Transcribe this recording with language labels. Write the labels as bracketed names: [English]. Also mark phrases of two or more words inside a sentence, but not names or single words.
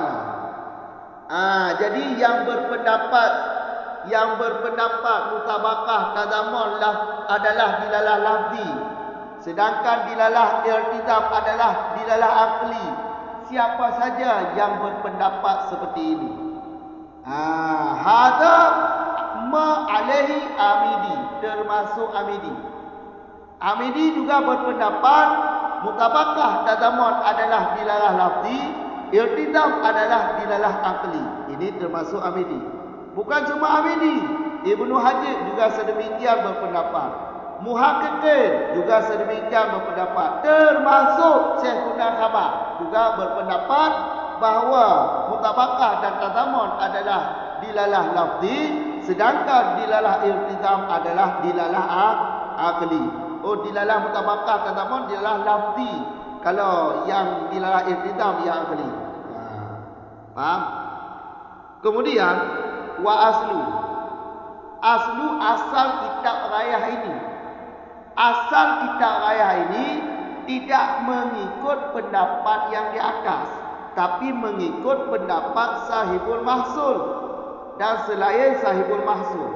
[Malay] Jadi yang berpendapat mutabakah tadamun adalah dilalah lafzi, sedangkan dilalah irtizam adalah dilalah akli. Siapa saja yang berpendapat seperti ini? [Arabic] هذا ما عليه الآمدي, [Malay] termasuk Amidi. Amidi juga berpendapat mutabakah tadamun adalah dilalah lafzi, irtizam adalah dilalah akli. Ini termasuk Amidi. Bukan cuma Amidi, Ibnu Hajar juga sedemikian berpendapat. Muhaqqiqin juga sedemikian berpendapat. Termasuk Syekhuna Khabar juga berpendapat bahawa mutabakah dan tadamun adalah dilalah lafzi, sedangkan dilalah iltizam adalah dilalah akli. Dilalah mutabakah tadamun dilalah lafzi, kalau yang dilalah iltizam yang akli. Faham? Kemudian [Arabic] وأصل [Malay] asal kitab rayah ini. Asal kitab rayah ini tidak mengikut pendapat yang di atas, tapi mengikut pendapat sahibul mahsul dan selain sahibul mahsul.